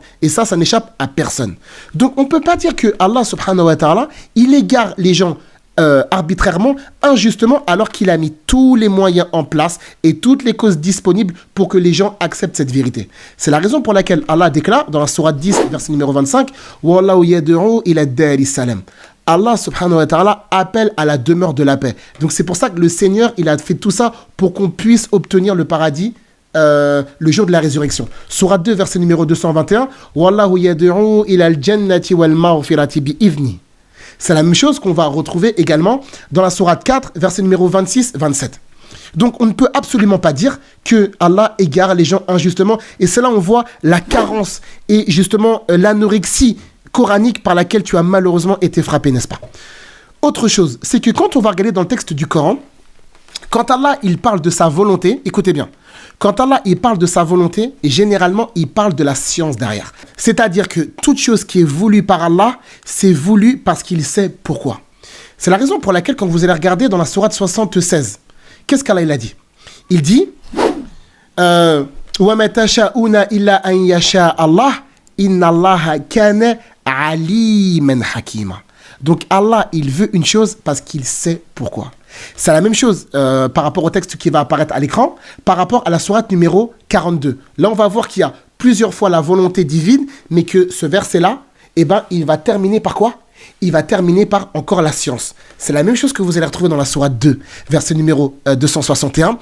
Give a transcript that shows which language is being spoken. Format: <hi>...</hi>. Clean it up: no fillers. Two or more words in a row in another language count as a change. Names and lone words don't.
<fr>Et ça n'échappe à personne. Donc, on ne peut pas dire que Allah</fr> <ar>سبحانه وتعالى,</ar> <fr>il égare les gens arbitrairement, injustement, alors qu'il a mis tous les moyens en place et toutes les causes disponibles pour que les gens acceptent cette vérité. C'est la raison pour laquelle Allah déclare dans la sourate 10, verset numéro 25, «</fr> <ar>والله يدعو إلى الدار السلام</ar> <fr>» Allah</fr> <ar>سبحانه وتعالى</ar> <fr>appelle à la demeure de la paix. Donc c'est pour ça que le Seigneur, il a fait tout ça pour qu'on puisse obtenir le paradis le jour de la résurrection. Sourate 2, verset numéro 221, «</fr> <ar>والله يدعو إلى الجنة والمغفرة بإذنه</ar> <fr>» C'est la même chose qu'on va retrouver également dans la sourate 4, verset numéro 26-27. Donc on ne peut absolument pas dire que Allah égare les gens injustement. Et c'est là où on voit la carence et justement l'anorexie coranique par laquelle tu as malheureusement été frappé, n'est-ce pas? Autre chose, c'est que quand on va regarder dans le texte du Coran, quand Allah il parle de sa volonté, écoutez bien, quand Allah il parle de sa volonté, généralement il parle de la science derrière. C'est-à-dire que toute chose qui est voulue par Allah, c'est voulu parce qu'il sait pourquoi. C'est la raison pour laquelle quand vous allez regarder dans la sourate 76, qu'est-ce qu'Allah il a dit? Il dit</fr> <ar>وما تشاءون إلا أن يشاء الله إن الله كان عليما حكيما.</ar> <fr>Donc Allah il veut une chose parce qu'il sait pourquoi. C'est la même chose par rapport au texte qui va apparaître à l'écran, par rapport à la sourate numéro 42. Là, on va voir qu'il y a plusieurs fois la volonté divine, mais que ce verset-là, eh ben, il va terminer par quoi? il va terminer par encore la science. C'est la même chose que vous allez retrouver dans la sourate 2, verset numéro 261.</fr>